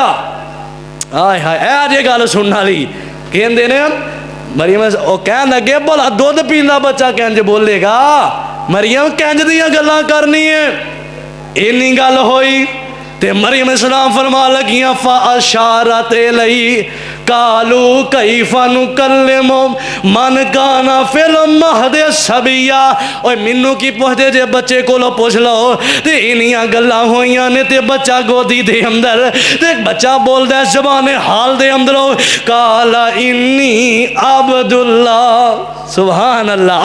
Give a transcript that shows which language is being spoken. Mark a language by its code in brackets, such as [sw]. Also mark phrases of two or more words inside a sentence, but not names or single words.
[pa] ہائے ہائے اے جے گل سننے والی کہتے نے مریم او کہن لگے بھلا دودھ پیندا بچہ کنج بولے گا. مریم کنج دیاں گلاں کرنی ہے. انی گل ہوئی تے مریم سلام فرما لگیاں [ar] فأشارت إليه قالوا كيف نكلم من كان في المهد صبيا. [pa] اوئے مینوں کی پچھدے جے بچے کولوں پچھ لو تے انیاں گلاں ہوئیاں نے تے بچہ گودی دے اندر تے بچہ بولدا زبانے حال دے اندروں [ar] قال إني عبد الله. سبحان الله.